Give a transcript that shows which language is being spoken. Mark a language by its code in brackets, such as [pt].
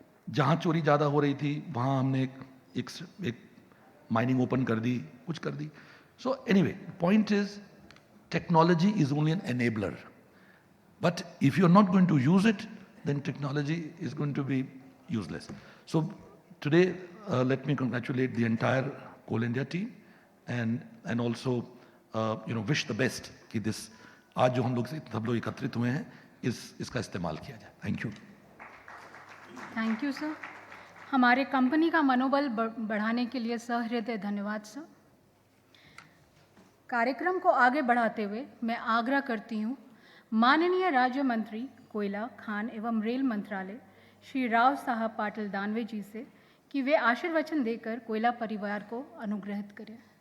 [hi] जहाँ चोरी ज़्यादा हो रही थी वहाँ हमने एक माइनिंग ओपन कर दी, कुछ कर दी. [en] So anyway, point is technology is only an enabler, but if you are not going to use it then technology is going to be useless. So today, let me congratulate the entire Coal India team and also wish the best कि this [hi] आज जो हम लोग सब लोग एकत्रित हुए हैं इसका इस्तेमाल किया जाए. [en] Thank you. Thank you sir. [hi] हमारे कंपनी का मनोबल बढ़ाने के लिए सहृदय धन्यवाद सर. कार्यक्रम को आगे बढ़ाते हुए मैं आग्रह करती हूँ माननीय राज्य मंत्री कोयला, खान एवं रेल मंत्रालय श्री राव साहब पाटिल दानवे जी से कि वे आशीर्वचन देकर कोयला परिवार को अनुग्रहित करें.